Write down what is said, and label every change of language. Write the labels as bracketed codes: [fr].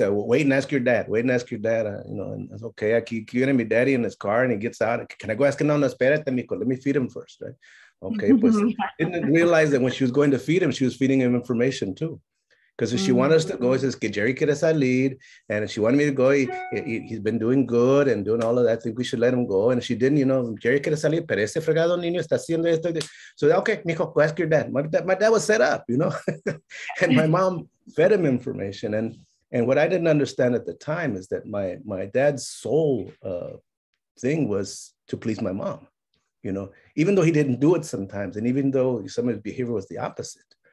[en] Wait and ask your dad. Wait and ask your dad. And it's okay. [es] Aquí viene mi daddy [en] in his car and he gets out. Can I go ask him? [es] No, espérate, mijo. [en] Let me feed him first, right? Okay, pues didn't realize that when she was going to feed him, she was feeding him information too. Because if she wanted us to go, it says [es] que Jerry quiere salir, [en] and if she wanted me to go, he's been doing good and doing all of that. I think we should let him go. And if she didn't, [es] Jerry quiere salir, pero ese fregado niño está haciendo esto. [en] So, okay, mijo, go ask your dad. My dad was set up, and my mom fed him information. And what I didn't understand at the time is that my dad's sole thing was to please my mom, even though he didn't do it sometimes, and even though some of his behavior was the opposite.